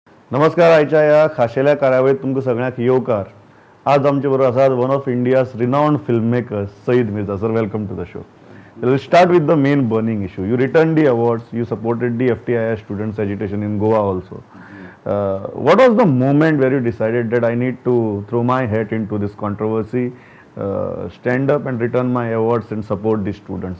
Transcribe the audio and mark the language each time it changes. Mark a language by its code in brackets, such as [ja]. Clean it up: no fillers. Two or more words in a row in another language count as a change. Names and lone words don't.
[kok] नमस्कार. आयच्या ह्या खाशेल्या कार्यावळीत तुमकां सगळ्यांक येवकार. आज आमचे बरोबर आसात [en] one of India's renowned film maker [kok] सईद मिर्झा. सर, [en] Welcome to the show. We'll start with the main burning issue. You returned the awards, you supported the FTII students' agitation in Goa also. What was the moment where you decided that I need to throw my hat into this controversy, stand up and return my awards and support the students?